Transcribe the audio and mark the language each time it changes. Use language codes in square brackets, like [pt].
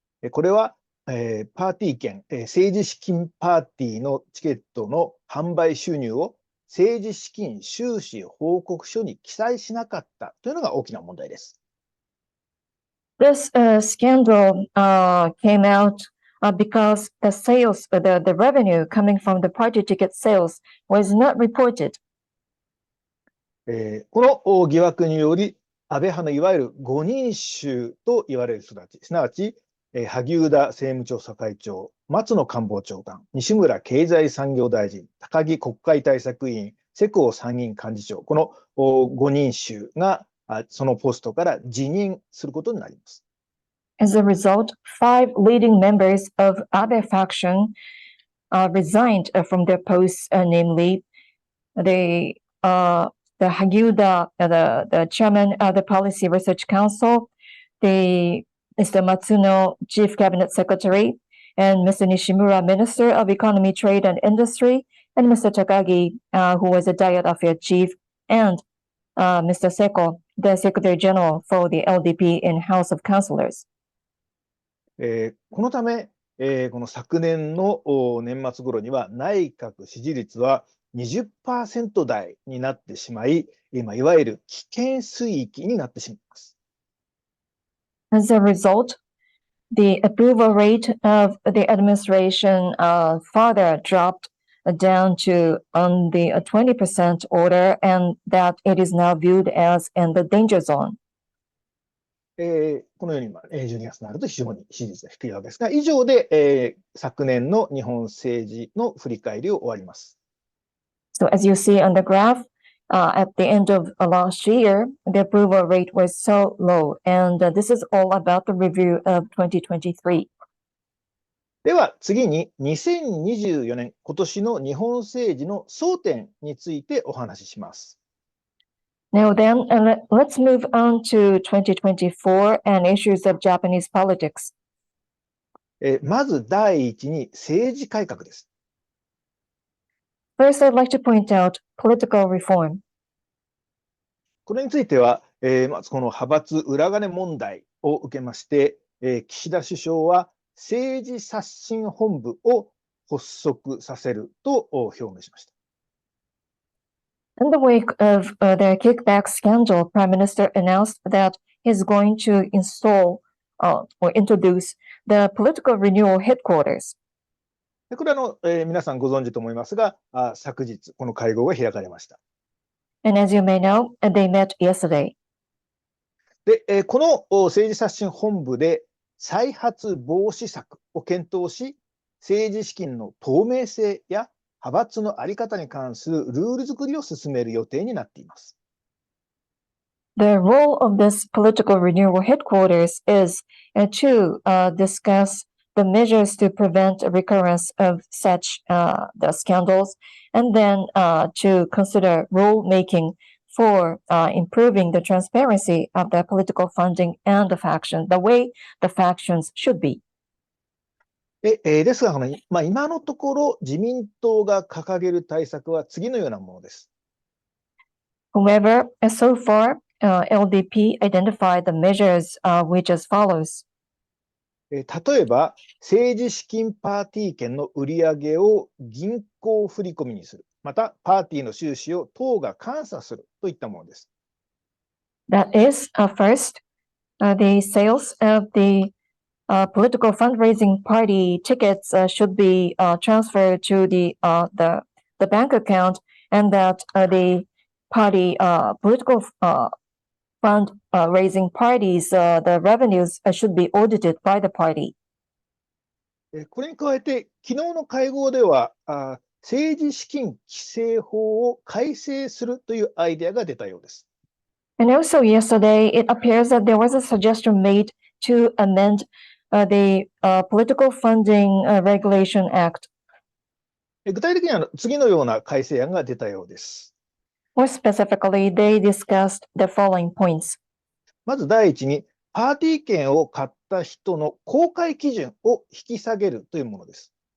[ja] これはパーティー券、政治資金パーティーのチケットの販売収入を政治資金収支報告書に記載しなかったというのが大きな問題です。 [en] This scandal came out because the sales, the revenue coming from the party ticket sales was not reported. [ja] この疑惑により、安倍派のいわゆる5人衆と言われる人たち、すなわち、萩生田政務調査会長、松野官房長官、西村経済産業大臣、高木国会対策委員、世耕参議院幹事長、この5人衆がそのポストから辞任することになります。 [en] As a result, 5 leading members of Abe faction resigned from their posts, namely the Hagiuda, the chairman of the Policy Research Council, Mr. Matsuno, Chief Cabinet Secretary, and Mr. Nishimura, Minister of Economy, Trade and Industry, and Mr. Takagi, who was a Diet Affairs Chief, and Mr. Seko, the Secretary General for the LDP in House of Councilors. [ja] このため、この昨年の年末頃には内閣支持率は 20% 台になってしまい、いわゆる危険水域になってしまいます。 [en] As a result, the approval rate of the administration further dropped down to on the 20% order, and that it is now viewed as in the danger zone. [ja] このように12月になると非常に支持率が低いわけですが、以上で、昨年の日本政治の振り返りを終わります。 [en] So as you see on the graph, at the end of last year, the approval rate was so low, and this is all about the review of 2023. [ja] では次に2024年、今年の日本政治の争点についてお話しします。 [en] Now then, let's move on to 2024 and issues of Japanese politics. [ja] まず第一に政治改革です。 [en] First, I'd like to point out political reform. [ja] これについては、まずこの派閥裏金問題を受けまして、岸田首相は政治刷新本部を発足させると表明しました。 [en] In the wake of the kickback scandal, Prime Minister announced that he's going to install or introduce the political renewal headquarters. [ja] これは皆さんご存知と思いますが、昨日この会合が開かれました。 [en] And as you may know, they met yesterday. [ja] で、この政治刷新本部で再発防止策を検討し、政治資金の透明性や派閥の在り方に関するルール作りを進める予定になっています。 [en] The role of this political renewal headquarters is to discuss the measures to prevent a recurrence of such the scandals, and then to consider rule-making for improving the transparency of the political funding and the faction, the way the factions should be. [ja] ですが、今のところ自民党が掲げる対策は次のようなものです。 [en] However, so far, LDP identified the measures which as follows. [ja] 例えば、政治資金パーティー券の売り上げを銀行振込にする。また、パーティーの収支を党が監査するといったものです。 [en] That is, first, the sales of the political fundraising party tickets should be transferred to the bank account, and that the party political fundraising parties the revenues should be audited by the party. [ja] これに加えて、昨日の会合では政治資金規正法を改正するというアイデアが出たようです。 [en] And also yesterday, it appears that there was a suggestion made to amend the Political Funding Regulation Act. [ja] 具体的には次のような改正案が出たようです。 [en] More specifically, they discussed the following points. [ja] まず第一に、パーティー券を買った人の公開基準を引き下げるというものです。